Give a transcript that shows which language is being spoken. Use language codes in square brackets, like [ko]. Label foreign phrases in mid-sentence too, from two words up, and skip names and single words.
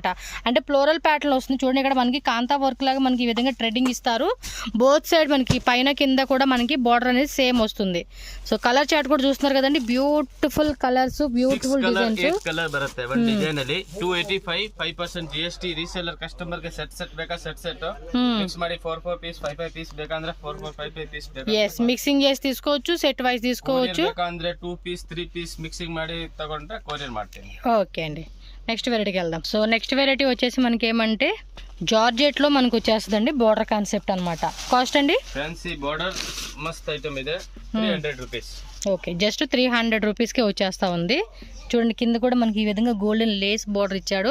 [te] అంటే [en] floral pattern [te] వస్తుంది చూడండి. ఇక్కడ మనకి [en] kantha work [te] లాగా మనకి ఈ విధంగా ట్రెడ్డింగ్ ఇస్తారు. [en] both side [te] మనకి పైన కింద కూడా మనకి బార్డర్ అనేది సేమ్ వస్తుంది. సో [en] color chart [te] కూడా చూస్తున్నారు కదండి, [en] beautiful colors, beautiful designs. [te] 285 5% GST. [en] reseller customer [kn] ಗೆ ಸೆಟ್ ಬೇಕಾ [en] set mix [kn] ಮಾಡಿ 4 ಪೀಸ್ 5 ಪೀಸ್ ಬೇಕಂದ್ರೆ 4 5 ಪೀಸ್ ಬೇಕು. [te] yes, మిక్సింగ్ చేసి తీసుకోవచ్చు, [en] set wise [te] తీసుకోవచ్చు. [kn] ಬೇಕಂದ್ರೆ 2 [en] piece 3 piece mixing [kn] ಮಾಡಿ ತಗೊಂಡ್ರೆ ಕೊರಿಯರ್ ಮಾಡ್ತೀನಿ. [te] ఓకే అండి, నెక్స్ట్ వెరైటీకి వెళ్దాం. సో నెక్స్ట్ వెరైటీ వచ్చేసి మనకి ఏమంటే జార్జెట్ లో మనకు వచ్చేస్తుందండి, [en] border concept [te] అనమాట. కాస్ట్ అండి? [en] fancy border [te] మస్త్ ఐటమ్ ಇದೆ, 300 రూపీస్. ఓకే, [en] just 300 rupees [te] వచ్చేస్తా ఉంది. చూడండి కింద కూడా మనకి ఈ విధంగా [en] golden lace border [te] ఇచ్చాడు.